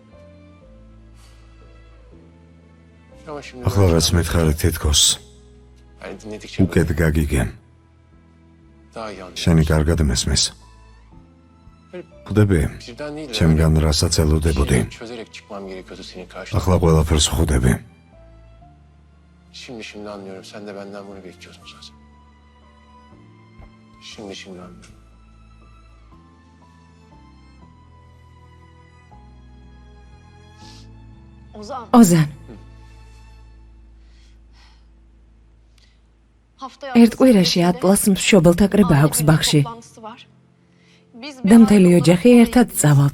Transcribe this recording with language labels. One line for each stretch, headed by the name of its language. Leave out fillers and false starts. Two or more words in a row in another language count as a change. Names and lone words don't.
Georgian: ახლა რაც მითხარი თითქოს უკეთ გაგიგენ. შენი კარგად მესმის. ხვდები, ჩემგან რასაც ელოდებოდი. ახლა ყველაფერს ხვდები.
Turkish: Şimdi anlıyorum. Sen de benden bunu bekliyorsun zaten. Şimdi anlıyorum.
Georgian: ოზან, ერთ კვირაში ატლას მშობელთა კრება აქვს ბაღში. და მთელი ოჯახი ერთად წავალთ.